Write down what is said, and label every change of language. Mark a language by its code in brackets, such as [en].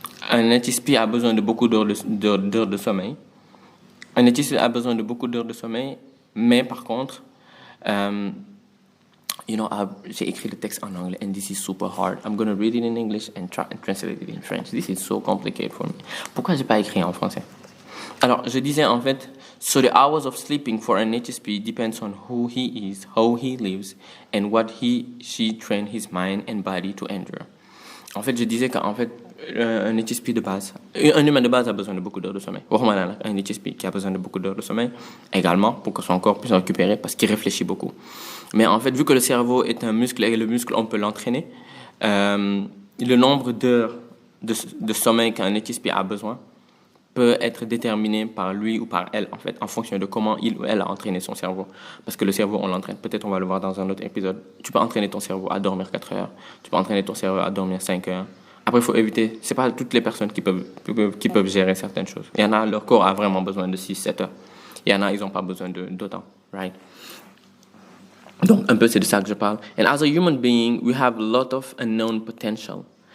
[fr] Un HSP a besoin de beaucoup d'heures de sommeil. Un HSP a besoin de beaucoup d'heures de sommeil, mais par contre, j'ai écrit le texte en anglais, [en] and this is super hard. I'm going to read it in English and try and translate it in French. This is so complicated for me. [fr] Pourquoi j'ai pas écrit en français? Alors, je disais en fait, [en] so the hours of sleeping for an HSP depends on who he is, how he lives, and what she trained his mind and body to endure. [fr] En fait, je disais qu'en fait, un HSP de base, un humain de base a besoin de beaucoup d'heures de sommeil. Un HSP qui a besoin de beaucoup d'heures de sommeil également pour que son corps puisse récupérer parce qu'il réfléchit beaucoup. Mais en fait, vu que le cerveau est un muscle et le muscle, on peut l'entraîner, le nombre d'heures de sommeil qu'un HSP a besoin peut être déterminé par lui ou par elle, en fait, en fonction de comment il ou elle a entraîné son cerveau. Parce que le cerveau, on l'entraîne. Peut-être on va le voir dans un autre épisode. Tu peux entraîner ton cerveau à dormir 4 heures. Tu peux entraîner ton cerveau à dormir 5 heures. Après, il faut éviter. C'est pas toutes les personnes qui peuvent gérer certaines choses. Il y en a, leur corps a vraiment besoin de 6-7 heures. Il y en a, ils n'ont pas besoin d'autant. Right? Donc, un peu, c'est de ça que je parle. [en] And as a human being, we have a lot of unknown potential.